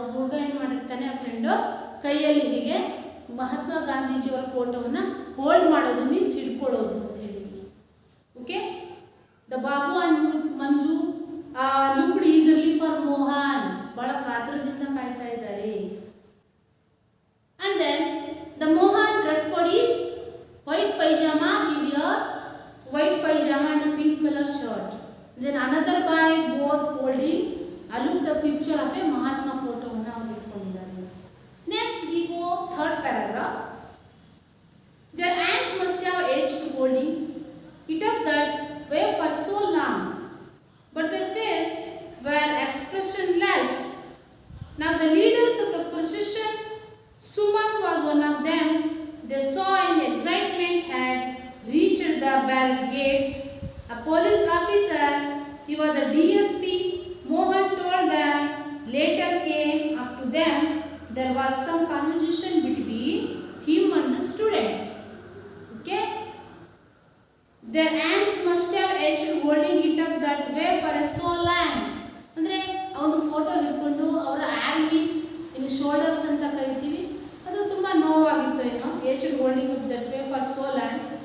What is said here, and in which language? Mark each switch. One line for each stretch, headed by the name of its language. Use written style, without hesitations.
Kannada: ಹುಡುಗ ಏನು ಮಾಡಿರ್ತಾನೆ, ಆ ಫ್ರೆಂಡು ಕೈಯಲ್ಲಿ ಹೀಗೆ ಮಹಾತ್ಮ ಗಾಂಧೀಜಿಯವರ ಫೋಟೋವನ್ನು ಹೋಲ್ಡ್ ಮಾಡೋದು ಮೀನ್ಸ್ ಹಿಡ್ಕೊಳ್ಳೋದು ಅಂತ ಹೇಳಿ.
English: okay, the Babu and Manju looked eagerly for Mohan,
Kannada: ಬಹಳ ಕಾತುರದಿಂದ ಕಾಯ್ತಾ ಇದ್ದಾರೆ.
English: And then the Mohan dress code is white pajama, he wear white pajama and cream color shirt. Then another boy, both holding aloof the picture of a Mahatma photo ಅನ್ನು
Kannada: ಅವರು ಇಟ್ಕೊಂಡಿದ್ದಾರೆ.
English: Next we go third paragraph. Their hands must have aged holding it up that way for so long, but their face were expressionless. Now the leaders of the procession, Suman was one of them. They saw in excitement had reached the barricades. A police officer, he was the DSP, Mohan told them, later came up to them. There was some conversation between him and the students. Okay? Their hands must have aged holding it up that way for a so long.
Kannada: ಅಂದರೆ ಆ ಒಂದು photo ಹಿಡ್ಕೊಂಡು ಅವರ hand means ಇನ್ನು shoulders ಅಂತ ಕರಿತೀವಿ, ಅದು ತುಂಬ ನೋವಾಗಿತ್ತು ಏನೋ,
English: Aged holding up that way for so land.